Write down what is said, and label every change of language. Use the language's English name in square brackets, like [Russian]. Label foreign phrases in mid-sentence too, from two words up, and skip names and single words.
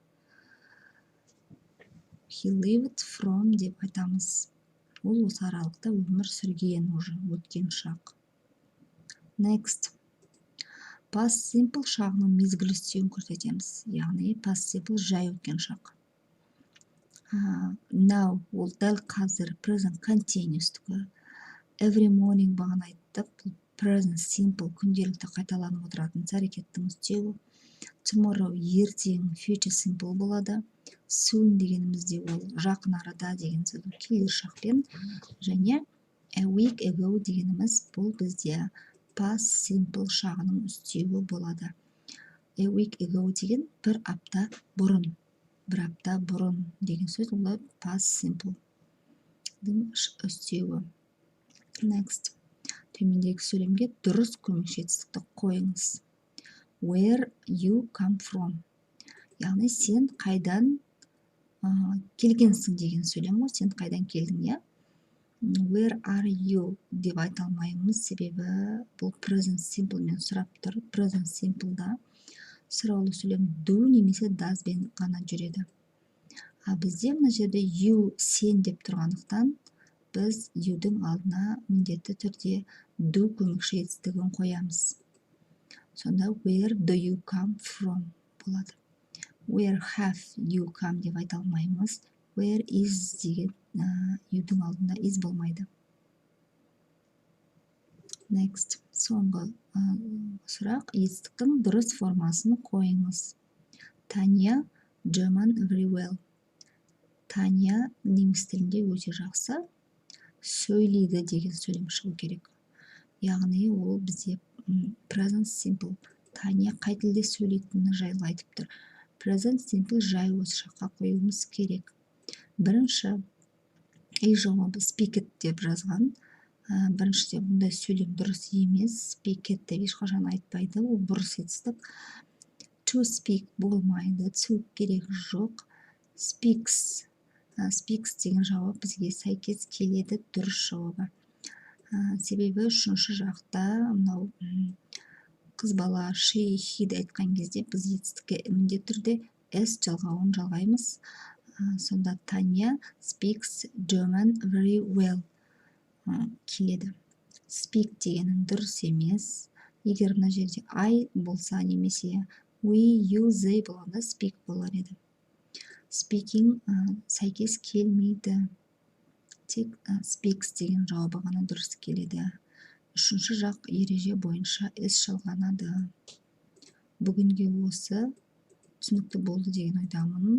[English] He lived from [Kazakh] деп айтамыз. Ол осы аралықта өмір сүрген уже өткен шақ. Next. [English] Past simple [Kazakh] шағының мезгіл үстеуін көрсетеміз. Яғни [English] past simple [Kazakh] жай өткен шақ. Now ол дәл қазір [English] present continuous [Kazakh] түгі. [English] Every morning [Kazakh] бағана айттық, бұл [English] present simple [Kazakh] күнделікті қайталанып отыратын іс-әрекеттің үстеуі. Tomorrow ертең [English] future simple [Kazakh] болады. Soon дегенімізде ол жақын арада деген сөз келер шақпен. Және [English] a week ago [Kazakh] дегеніміз бұл бізде [English] past simple [Kazakh] шағының үстеуі болады. [English] A week ago [Kazakh] деген бір апта бұрын. Бір апта бұрын деген сөз ол [English] past simple [Kazakh] үстеуі. [English] Next. [Kazakh] Төмендегі сөйлемге дұрыс көмекші етістікті қойыңыз. [English] Where you come from. [Kazakh] Яғни сен қайдан келгенсің деген сөйлем ғой. Сен қайдан келдің, я? [English] Where are you [Kazakh] деп айта алмаймыз, себебі бұл [English] present simple [Kazakh] мен сұрап тұр. [English] Present simple'да [Kazakh] сұраулы сөйлем do немесе does бен ғана жүреді. Бізде мына жерде you сен деп тұрғандықтан біз you'дің алдына міндетті түрде do көмекші етістігін қоямыз. Сонда [English] where do you come from [Kazakh] болады. [English] Where have you come [Kazakh] деп айта алмаймыз. [English] Where is [Kazakh] деген you'дің алдында is болмайды. Next. Соңғы сұрақ. Етістіктің дұрыс формасын қойыңыз. [English] Tanya German very well. [Kazakh] Tanya неміс тілінде өте жақсы сөйлейді деген сөйлем шығу керек. Яғни ол бізде [English] present simple. [Kazakh] Tanya қай тілде сөйлейтіні жайлы айтып тұр. [English] Present simple [Kazakh] жай осы шаққа қоюымыз керек. Бірінші үй жауабы [English] speak it [Kazakh] деп жазған. Біріншіде бұндай сөйлем дұрыс емес. [English] Speak it [Kazakh] деп ешқашан айтпайды. Ол бұрыс етістік. [English] To speak болмайды. [Kazakh] To керек жоқ. Speaks деген жауап бізге сәйкес келеді, дұрыс жауабы. Себебі үшінші жақта мынау қыз бала [English] she, he [Kazakh] айтқан кезде біз етістікке міндетті түрде s жалғауын жалғаймыз. Сонда Таня [English] speaks German very well [Kazakh] келеді. Speak дегенің дұрыс емес. Егер мына жерде I болса немесе [English] we, you, they [Kazakh] болғанда speak болар еді. Speaking сәйкес келмейді. Тек speaks деген жауабы ғана дұрыс келеді. Үшінші жақ ереже бойынша іс жалғанады. Бүгінге осы түсінікті болды деген ойдамын.